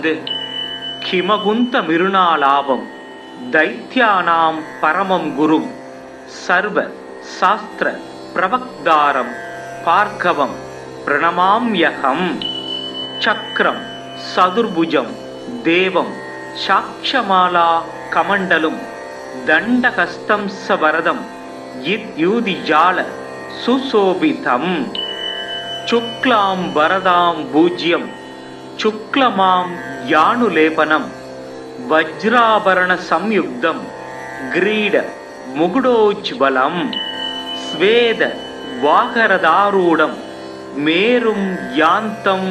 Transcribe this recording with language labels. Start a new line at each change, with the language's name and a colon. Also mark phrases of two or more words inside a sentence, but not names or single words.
Sanskrit: हिमकुन्तमिरुणालाभं दैत्यानां परमं गुरुं सर्व शास्त्र प्रवक्तारं भार्गवं प्रणमाम्यहम्. चक्रं सदुर्भुजं देवं साक्षमाला कमण्डलुम् दण्डहस्तम् सवरदम् इत्यूतिजाल सुशोभितम् शुक्लाम् वरदाम् पूज्यम् शुक्लमाम् यानुलेपनम् वज्राभरण संयुक्तम् किरीट मुकुटोज्ज्वलम् श्वेत वाकरथारूढम् मेरुम् यान्तम्